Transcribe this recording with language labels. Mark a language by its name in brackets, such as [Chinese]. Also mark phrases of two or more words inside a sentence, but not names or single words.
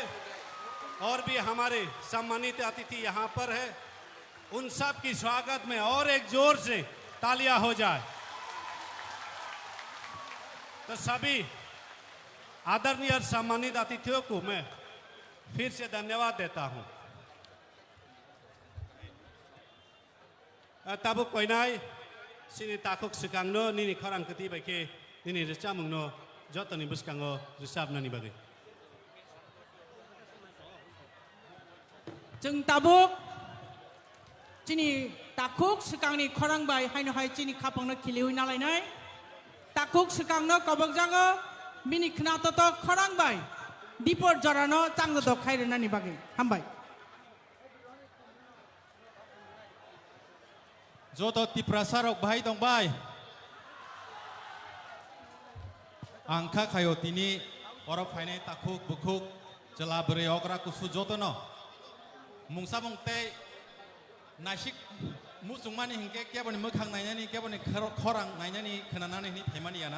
[Hindi] और भी हमारे सम्मानित अतिथि यहाँ पर है उन सब की स्वागत में और एक जोर से तालियां हो जाए। तो सभी आदरणीय और सम्मानित अतिथियों को मैं फिर से धन्यवाद देता हूं। [Kok Borok] ताबु कोइनाय सिनि ताकुक सिकांनो निनि खरांकति बायके निनि रिचामुंनो जतनि बुसकांगो रिसाबनानि बागै जों ताबुक चिनि ताकुक सिकांनि खरांबाय हायनहाय चिनि खापांनो खिलिहुइ नालायनाय ताकुक सिकांनो कबकजागो मिनि खनाततो खरांबाय दिपर जरानो चांगदो खायरनानि बागै हामबाय। Joto tiprasarok bahai dong bai. Angka kayo tini orok fainai takuk bukuk jelabere okra kusu joto no. Mungsa mungte nasik musung mani hingke kia bani mekhang nanya ni kia bani khorang nanya ni kenana ni themani yana.